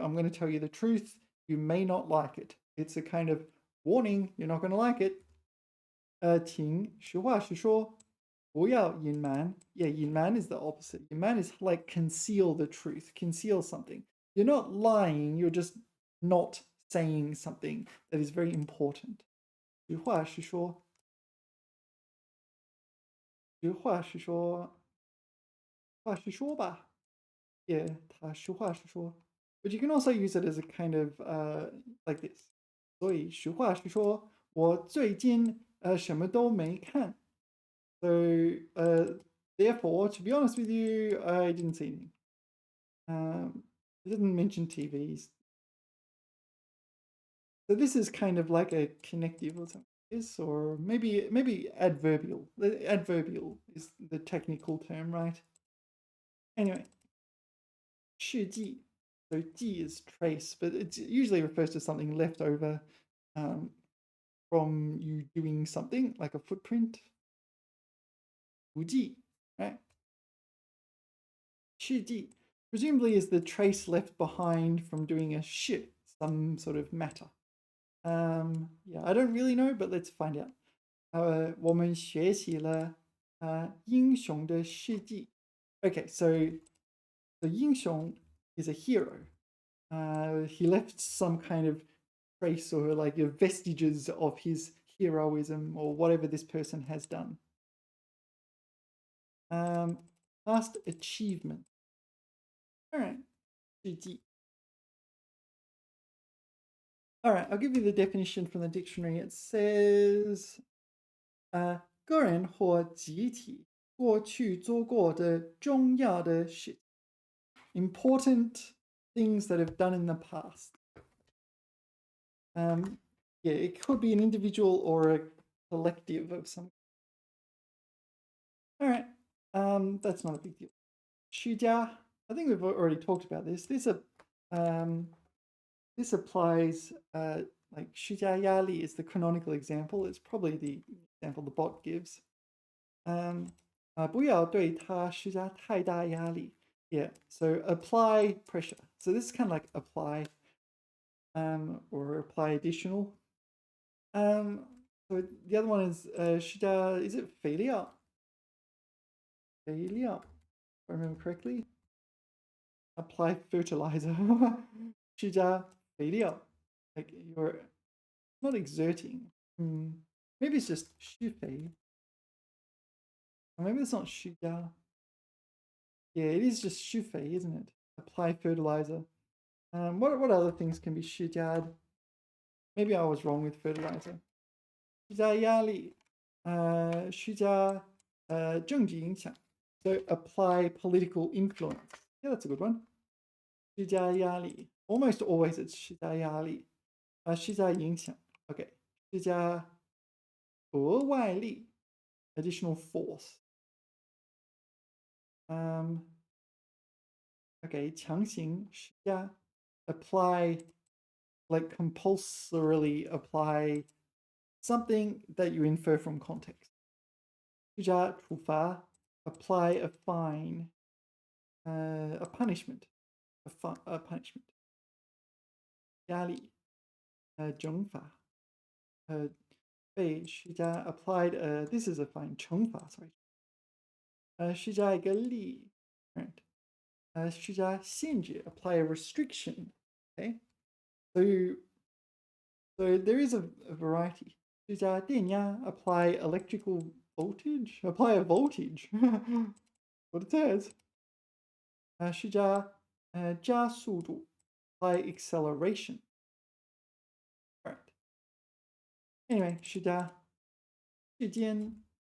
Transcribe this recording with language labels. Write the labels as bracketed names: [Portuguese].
[English] I'm going to tell you the truth. You may not like it. It's a kind of warning. You're not going to like it. [Chinese] 请实话实说，不要隐瞒. [English] Yeah, 隐瞒 is the opposite. 隐瞒 is like conceal the truth, conceal something. You're not lying. You're just not saying something that is very important. [Chinese] 实话实说，实话实说，话实说吧. Yeah, 他实话实说. [English] But you can also use it as a kind of like this. [Chinese] 所以实话实说，我最近什么都没看。 [English] So therefore, to be honest with you, I didn't see anything. It didn't mention TVs. So this is kind of like a connective or something. This, or maybe adverbial. The adverbial is the technical term, right? Anyway, 事迹. So 迹 is trace, but it usually refers to something left over from you doing something, like a footprint. [Chinese] 足迹, right? [English] 事迹 presumably is the trace left behind from doing a shit, some sort of matter. Yeah, I don't really know, but let's find out. [Chinese] 我们学习了英雄的事迹. [English] Okay, so the 英雄 is a hero. He left some kind of trace or like vestiges of his heroism or whatever this person has done. Past achievement. All right, 事迹. All right, I'll give you the definition from the dictionary. It says, [Chinese] 个人或集体过去做过的重要的事 [English] important things that have done in the past. Yeah, it could be an individual or a collective of some. All right, that's not a big deal. 虚家, I think we've already talked about this. This applies like 虚家压力 is the canonical example. It's probably the example the bot gives. [Chinese] 不要对他施加太大压力. [English] Yeah, so apply pressure. So this is kind of like apply or apply additional. So the other one is 施加, is it 肥料? 肥料, if I remember correctly. Apply fertilizer. [Chinese] 施加肥料. [English] Like you're not exerting. Maybe it's just 施肥. Or maybe it's not 施加. Yeah, it is just 施肥, isn't it? Apply fertilizer. What other things can be 施加? Maybe I was wrong with fertilizer. [Chinese] 施加压力, 施加政治影响. [English] So apply political influence. Yeah, that's a good one. 施加压力. Almost always it's 施加压力. [Chinese] 施加影响.Okay. 施加额外力. [English] Additional force. [Chinese] Okay, 强行施加. [English] Apply, like compulsorily apply something that you infer from context. 施加处罚, apply a fine, a punishment, a punishment. 压力, 惩罚, 被施加 applied, this is a fine, 惩罚, sorry. [Chinese] 施加一个力, right? [English] 施加限制, apply a restriction, okay? So there is a variety. 施加电压, apply electrical voltage, apply a voltage. What it says. 施加加速度, apply acceleration. Right. Anyway, 施加时间.